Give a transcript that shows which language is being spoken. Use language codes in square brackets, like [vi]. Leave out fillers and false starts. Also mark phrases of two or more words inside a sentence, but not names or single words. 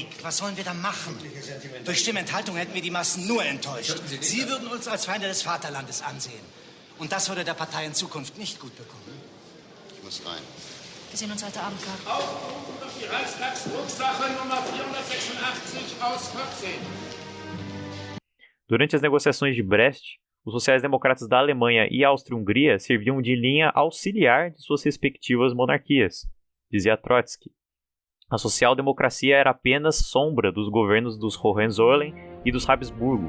[de] Was sollen wir da machen? Durch Stimmenthaltung hätten wir die Massen nur enttäuscht. Sie würden uns als Feinde des Vaterlandes ansehen. Und das würde der Partei in Zukunft nicht gut bekommen. Ich muss rein. Wir sehen uns heute Abend, Karl. Aufruf auf die Reichstagsdrucksache Nummer 486 aus 14. [pt] Durante as negociações de Brest, os sociais-democratas da Alemanha e Áustria-Hungria serviam de linha auxiliar de suas respectivas monarquias, dizia Trotsky. A social-democracia era apenas sombra dos governos dos Hohenzollern e dos Habsburgo.